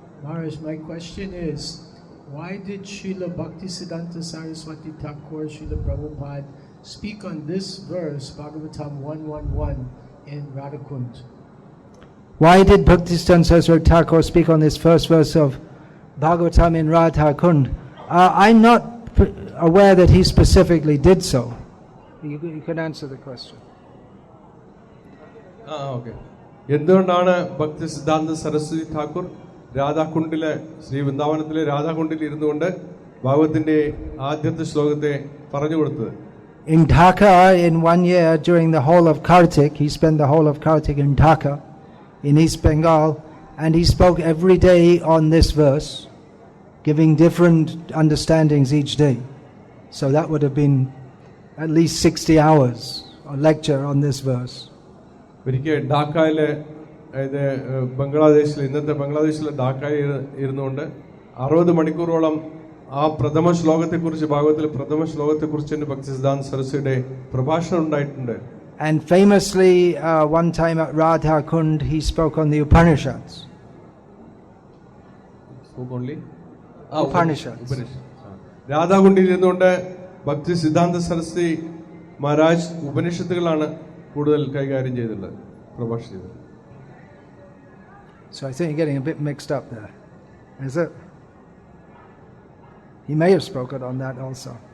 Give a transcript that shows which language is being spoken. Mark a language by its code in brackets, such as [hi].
[en] Maharaj, my question is, why did Srila Bhaktisiddhanta Saraswati Thakur, Srila Prabhupada, speak on this verse, Bhagavatam 111, in Radhakund? Why did Bhaktisiddhanta Saraswati Thakur speak on this first verse of Bhagavatam in Radhakund? I'm not aware that he specifically did so. You can answer the question. Okay. [ml] എന്തുകൊണ്ടാണ് ഭക്തി സിദ്ധാന്ത സരസ്വതി ഠാക്കൂർ രാധാകുണ്ടിലെ ശ്രീ വൃന്ദാവനത്തിലെ രാധാകുണ്ടിൽ ഇരുന്നുകൊണ്ട് ഭാഗവത്തിന്റെ ആദ്യത്തെ ശ്ലോകത്തെ പറഞ്ഞു കൊടുത്തത്? [en] In Dhaka, in 1 year during the whole of Kartik, he spent the whole of Kartik in Dhaka, in East Bengal, and he spoke every day on this verse, giving different understandings each day. So that would have been at least 60 hours a lecture on this verse. [ml] ഒരിക്കൽ ഢാക്കയിലെ, അതായത് ബംഗ്ലാദേശിൽ, ഇന്നത്തെ ബംഗ്ലാദേശിലെ ഢാക്കയിൽ ഇരുന്നുകൊണ്ട് 60 മണിക്കൂറോളം ആ പ്രഥമ ശ്ലോകത്തെക്കുറിച്ച്, ഭാഗവത്തിലെ പ്രഥമ ശ്ലോകത്തെക്കുറിച്ച് തന്നെ ഭക്തി സിദ്ധാന്ത സരസ്വതിയുടെ പ്രഭാഷണം ഉണ്ടായിട്ടുണ്ട്. [en] And famously, one time at Radha Kund, he spoke on the Upanishads. Spoke only? Upanishads. [ml] രാധാകുണ്ടിൽ ഇരുന്നുകൊണ്ട് ഭക്തി സിദ്ധാന്ത സരസ്വതി മഹാരാജ് ഉപനിഷത്തുകളാണ് കൂടുതൽ കൈകാര്യം ചെയ്തിട്ടുള്ളത്, പ്രഭാഷണം ചെയ്തത്. [en] So I think you're getting a bit mixed up there. Is it? He may have spoken on that also.